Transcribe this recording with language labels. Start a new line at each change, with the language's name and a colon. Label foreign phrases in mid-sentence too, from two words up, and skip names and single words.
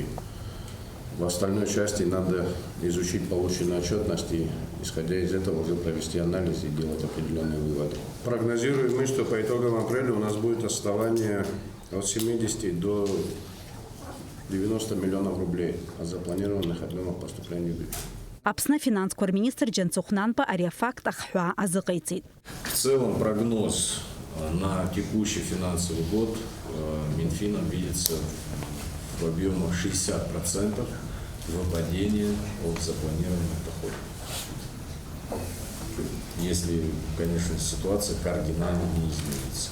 Russian: В остальной части надо изучить полученную отчетность и, исходя из этого, уже провести анализ и делать определенные выводы. Прогнозируем мы, что по итогам апреля у нас будет отставание от 70 до 90 миллионов рублей от запланированных объемов поступления в бюджет.
Abkhazian: Аԥсны финанс-қор министр Џьансыхәнанба ари афакт ахҳәаа азыҟаиҵеит.
Russian: В целом прогноз на текущий финансовый год Минфином видится в объемах 60% выпадения от запланированных доходов. Если, конечно, ситуация кардинально не изменится.